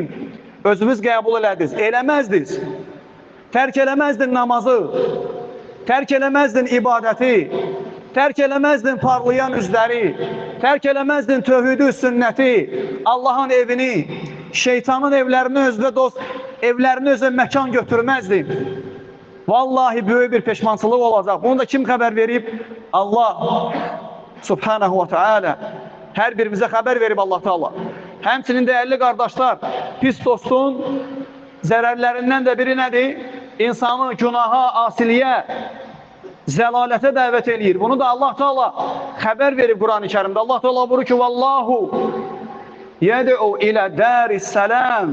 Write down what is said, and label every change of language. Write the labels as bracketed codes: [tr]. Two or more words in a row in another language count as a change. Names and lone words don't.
[az] Özünüz qəbul elədiniz, eləməzdiniz. Tərk eləməzdin namazı, tərk eləməzdin ibadəti, tərk eləməzdin parlayan üzləri, tərk eləməzdin tövhidi, sünnəti, Allahın evini, şeytanın evlərini özünə dost, evlərini özünə məkan götürməzdin. Vallahi böyük bir peşmançılıq olacaq. Bunu da kim xəbər verib? Allah [ar] سبحانه وتعالى. [az] Hər birimizə xəbər verib Allah Teala. Həmçinin dəyərli qardaşlar, pis dostun zərərlərindən də biri nədir? İnsanı günaha, asiliyə, zəlalətə dəvət eləyir. Bunu da Allah Teala xəbər verib Quran-ı Kərimdə. Allah Teala buyurur ki: [ar] "والله يدعو إلى دار السلام."